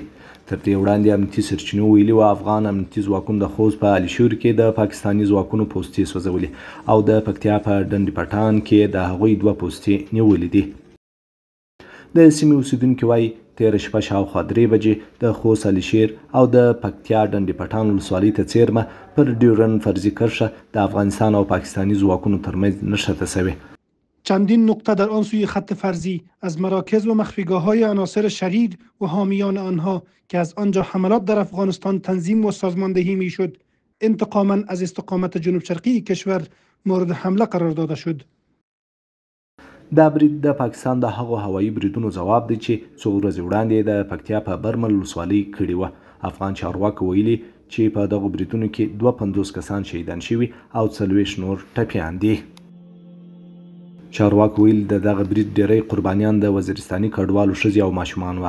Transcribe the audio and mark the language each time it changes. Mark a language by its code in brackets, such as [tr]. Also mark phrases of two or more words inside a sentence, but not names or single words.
[ps] تر دې وړاندې امنیتي سرچینو ویلي وو افغان امنیتي ځواکونو د خوست په علي شور کې د پاکستاني ځواکونو پوستې سوځولې او د پکتیا په ډنډ پټان کې د هغوی 2 پوستې نیولې دي. د سیمې اوسیدونکي وایي تېره شپه شاوخوا 3 بجې د خوست علي شیر او د پکتیا ډنډ پټان ولسوالۍ ته څیرمه پر ډیورنډ فرضي کرښه د افغانستان او پاکستانی ځواکونو ترمنځ نښته شوې. [fa] چندین نقطه در آن سوی خط فرضی از مراکز و مخفیگاه‌های عناصر شریر و حامیان آنها که از آنجا حملات در افغانستان تنظیم و سازماندهی میشد انتقاما از استقامت جنوب شرقی کشور مورد حمله قرار داده شد. [ps] دا برید د پاکستان د هغو هوایي بریدونو ځواب دی چې څو ورځې وړاندې د پکتیا په برمل ولسوالۍ کړې وه. افغان چارواکو ویلي چې په دغو بریدونو کې 52 کسان شهیدان شوي او 40 نور ټپیان دي. چارواکو ویل د دغه برید ډیری قربانیان د وزیرستاني کډوالو ښځې او ماشومان وه.